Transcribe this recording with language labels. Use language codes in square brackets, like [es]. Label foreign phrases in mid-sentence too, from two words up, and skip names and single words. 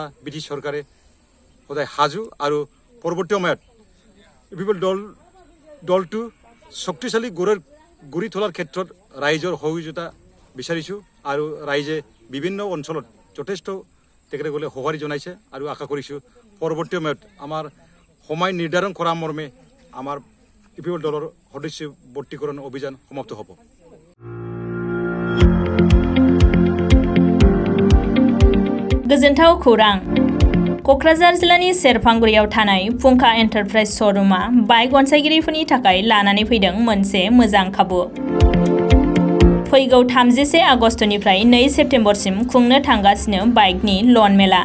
[as] ব্ৰিটিছ চৰকাৰে সদায় সাজু আৰু পৰৱৰ্তী সময়ত ইউপিপিএল দলটো শক্তিশালী গঢ়ি তোলাৰ ক্ষেত্ৰত ৰাইজৰ সহযোগিতা বিচাৰিছোঁ আৰু ৰাইজে বিভিন্ন অঞ্চলত যথেষ্ট তেখেতে গ'লে সঁহাৰি জনাইছে আৰু আশা কৰিছোঁ পৰৱৰ্তী সময়ত আমাৰ সময় নিৰ্ধাৰণ কৰা মৰ্মে আমাৰ ইউপিপিএল দলৰ সদস্য ভৰ্তিকৰণ অভিযান সমাপ্ত হ'ব। [brx] गोजोनथाव खौरां। क'क्राझार जिल्लानि सेरफांगुरियाव थानाय फुंखा एन्टारप्राइज श'रुमा बाइक अनसायगिरिफोरनि थाखाय लानानै फैदों मोनसे मोजां खाबु। फैगौ 31 आगस्तनिफ्राय 2 सेप्तेम्बरसिम खुंनो थांगासिनो बाइकनि लन मेला।